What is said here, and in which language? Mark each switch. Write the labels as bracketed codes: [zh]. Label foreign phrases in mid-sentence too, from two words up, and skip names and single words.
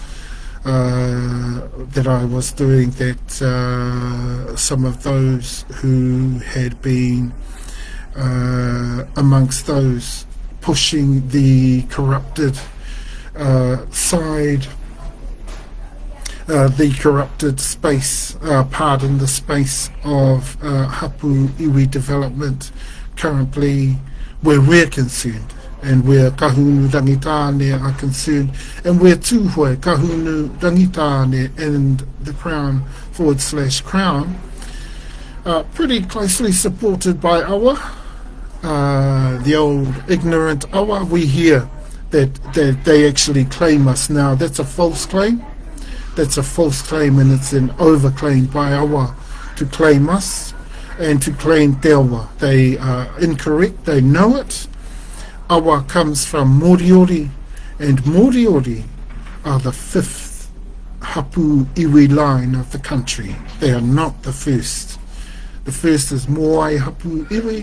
[en] that I was doing, that some of those who had been amongst those pushing the corrupted side, the corrupted space, pardon, the space of [mi] Hapu iwi [en] development currently, where we're concerned, and where kahunu rangitane are concerned, and where tūhoe kahunu rangitane and the Crown / Crown, pretty closely supported by awa, the old ignorant awa. We hear that they actually claim us now. That's a false claim. That's a false claim, and it's an overclaim by awa to claim us and to claim te awa. They are incorrect. They know it. Awa comes from Moriori, and Moriori are the 5th [mi] Hapu iwi [en] line of the country. They are not the first. The first is Moai [mi] Hapu iwi.